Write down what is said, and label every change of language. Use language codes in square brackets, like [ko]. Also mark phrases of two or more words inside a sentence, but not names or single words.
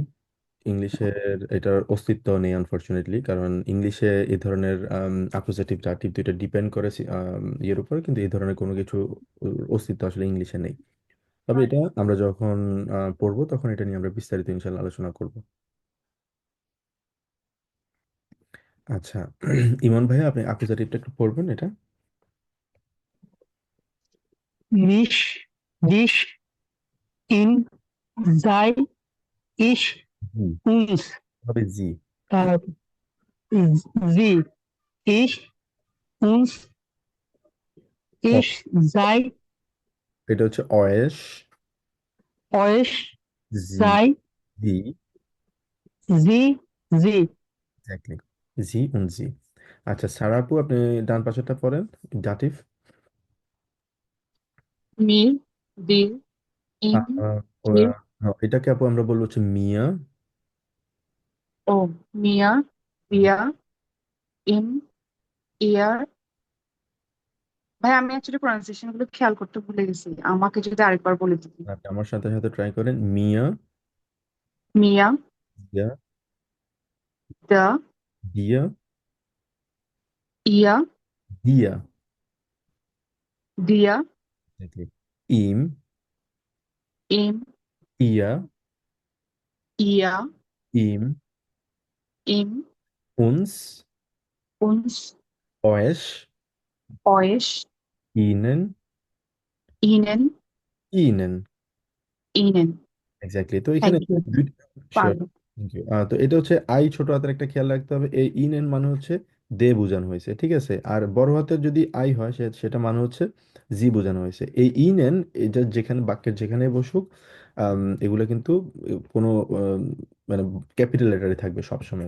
[bn] ইংলিশের এটার অস্তিত্ব নেই আনফরচুনেটলি, কারণ ইংলিশে এই ধরনের [en] accusative dative [bn] দুইটা ডিপেন্ড করে ইয়ের উপর, কিন্তু এই ধরনের কোনো কিছু অস্তিত্ব আসলে ইংলিশে নেই। তবে এটা আমরা যখন পড়বো তখন এটা নিয়ে আমরা বিস্তারিত ইনশাল্লাহ আলোচনা করব। আচ্ছা, ইমন ভাইয়া আপনি অ্যাকুজেটিভটা একটু পড়বেন এটা। [de] Mich, dich, ihn, sei, ich, [bn] জি, [de] uns, [bn] হবে জি। [de] äh, sie, ich, uns, ও, ich, sei, [bn] এটা হচ্ছে অয়েশ, [de] euch, [bn] জি, [de] sei, [bn] জি, [de] sie, sie. [bn] এক্স্যাক্টলি, [de] Sie und Sie. [bn] আচ্ছা সারা আপু আপনি ডান পাশেরটা পড়েন, দাটিভ। [de] mir, dir, আহ, ihm, আহ, dir, [bn] এটাকে আপু আমরা বলবো হচ্ছে মিয়া। [de] oh, mir, wir, ihm, ihr। [bn] ভাই আমি অ্যাকচুয়ালি প্রনাউন্সিয়েশন গুলো খেয়াল করতে ভুলে গেছি, আমাকে যদি আরেকবার বলে দিতেন। আপনি আমার সাথে সাথে ট্রাই করেন, মিয়া, [de] মিয়া, দিয়া, দা, দিয়া, ইয়া, দিয়া, দিয়া, [en] exactly, ইম, [de] ইম, ইয়া, ইয়া, ইম, ইম, উনস, uns, অয়েশ, euch, ইনেন, ihnen, ইনেন। ihnen। [bn] এক্স্যাক্টলি। তো এখানে [en] thank you, [bn] দুইটা, শিওর, পারবো। [en] thank you. [bn] তো এটা হচ্ছে আই ছোট হাতের একটা খেয়াল রাখতে হবে, এই ইন এন মানে হচ্ছে দে বোঝানো হয়েছে, ঠিক আছে। আর বড় হাতের যদি আই হয় সেটা মানে হচ্ছে জি বোঝানো হয়েছে। এই ইন এন এটা যেখানে বাক্যের যেখানে বসুক, এগুলো কিন্তু কোনো মানে [en] capital letter [bn] থাকবে সবসময়।